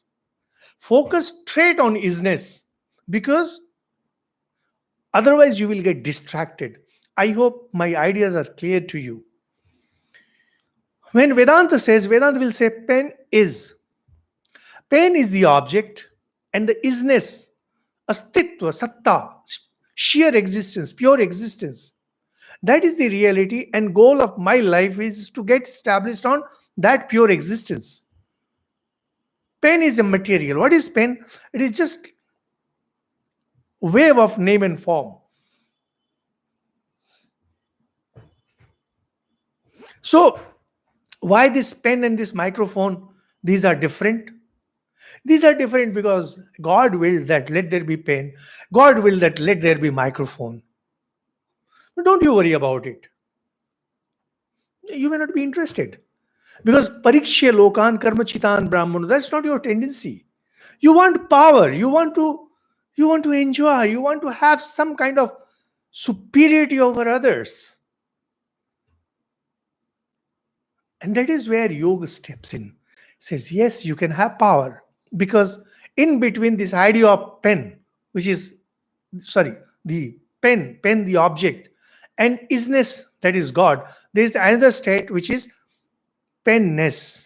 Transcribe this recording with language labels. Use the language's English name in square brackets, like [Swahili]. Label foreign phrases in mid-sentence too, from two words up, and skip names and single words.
[English] Focus straight on isness, because otherwise you will get distracted. I hope my ideas are clear to you. When Vedanta says, Vedanta will say pen is. Pen is the object, and the isness, [Sanskrit] astitva, satta, [English] sheer existence, pure existence. That is the reality, and goal of my life is to get established on that pure existence. Pen is a material. What is pen? It is just wave of name and form. So, why this pen and this microphone? These are different. These are different because God willed that let there be pen. God willed that let there be microphone. But don't you worry about it. You may not be interested. [Sanskrit] Because pariksha lokan karma chitan brahmana, [English] that's not your tendency. You want power. You want to enjoy. You want to have some kind of superiority over others. And that is where yoga steps in. Says, yes, you can have power. Because in between this idea of pen, which is, the pen, the object, and isness, that is God, there is another state which is penness.